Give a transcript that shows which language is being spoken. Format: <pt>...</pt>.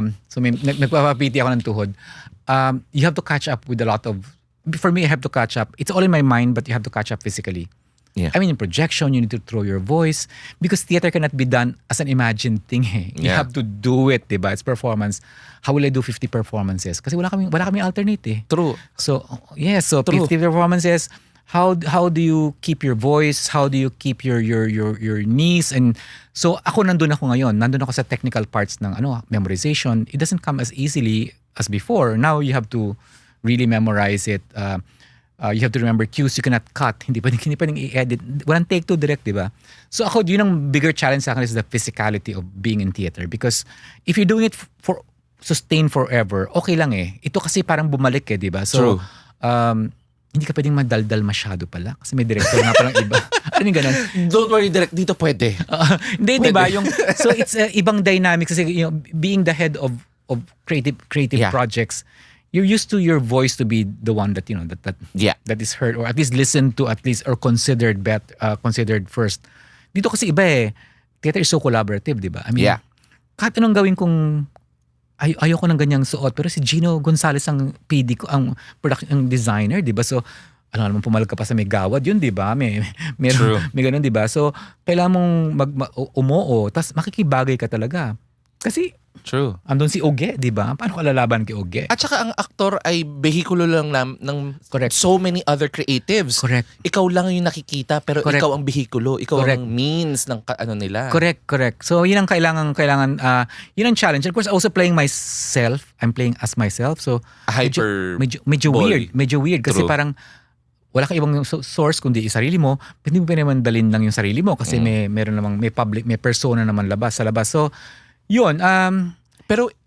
<tl>So nagpapapiti ako ng tuhod.</tl> <en>You have to catch up with a lot of, for me, I have to catch up. It's all in my mind, but you have to catch up physically. Yeah. I mean, in projection, you need to throw your voice because theater cannot be done as an imagined thing. You have to do it,</en> <tl>diba?</tl> <en>It's performance. How will I do 50 performances?</en> <tl>Kasi wala kami alternate eh.</tl> <en>True. So, 50 performances. How do you keep your voice? How do you keep your knees?</en> <tl>And so ako nandun ako ngayon. Nandun ako sa technical parts ng memorization.</tl> <en>It doesn't come as easily as before. Now you have to really memorize it. You have to remember cues you cannot cut.</en> <tl>Hindi pwedeng i-edit. Walang take two direct, diba? So ako, yun ang</tl> <en>bigger challenge</en> <tl>sa akin</tl> <en>is the physicality of being in theater. Because if you're doing it for sustain forever,</en> <tl>okay lang eh. Ito kasi parang bumalik eh, di ba?</tl> <en>True.</en> <tl>So, hindi ka pwedeng madaldal masyado pala kasi may director nga palang iba. Ano yung ganun?</tl> <en>Don't worry, direct</en> <tl>dito pwede. Hindi, di ba?</tl> <en>So it's</en> <tl>ibang dynamics kasi</tl> <en>being the head of creative projects, you're used to your voice to be the one that that is heard or at least listened to or considered first.</en> <tl>Dito kasi iba eh.</tl> <en>Theater is so collaborative,</en> <tl>di ba? I mean, kahit anong gawin kong ayoko ng ganyang suot pero si Gino Gonzalez ang PD ko, ang production designer, 'di ba? So ano naman pumalag ka pa sa may gawad yun, 'di ba? May ganun, 'di ba? So kailangan mong umuo, tas makikibagay ka talaga. Kasi</tl> <en>True.</en> <tl>andun si Oge, 'di ba? Paano ka lalaban kay Oge? At saka ang aktor ay behikulo lang ng</tl> <en>Correct. so many other creatives. Correct.</en> <tl>Ikaw lang yung nakikita pero</tl> <en>Correct.</en> <tl>ikaw ang behikulo, ikaw</tl> <en>Correct.</en> <tl>ang means ng nila.</tl> <en>Correct.</en> <tl>So yun ang kailangan yun ang challenge.</tl> <en>Of course also playing myself. I'm playing as myself.</en> <tl>So medyo weird kasi parang wala kang ibang source kundi sarili mo. Hindi mo pa naman dalhin lang yung sarili mo kasi meron namang may persona naman sa labas. So yun, Pero</tl>